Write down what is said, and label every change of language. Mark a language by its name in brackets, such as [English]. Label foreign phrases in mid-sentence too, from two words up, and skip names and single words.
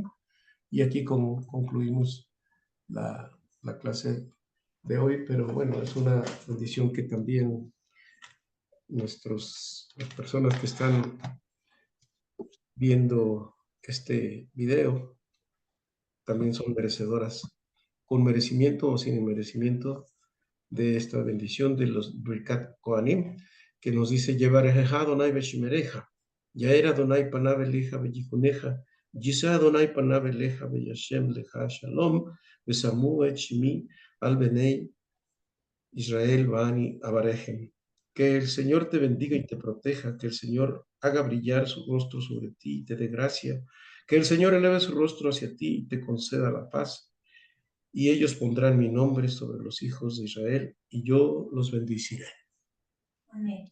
[Spanish] Y aquí concluimos la clase de hoy, pero bueno, es una bendición que también las personas que están viendo este video también son merecedoras, con merecimiento o sin merecimiento, de esta bendición de los Birkat Kohanim, que nos dice: [Hebrew] יברכך אדוני וישמרך, יאר אדוני פניו אליך ויחנך, ישא אדוני פניו אליך וישם לך שלום, ושמו את שמי על בני ישראל ואני אברכם. [Spanish] Que el Señor te bendiga y te proteja, que el Señor haga brillar su rostro sobre ti y te dé gracia, que el Señor eleve su rostro hacia ti y te conceda la paz. Y ellos pondrán mi nombre sobre los hijos de Israel, y yo los bendeciré. Amén.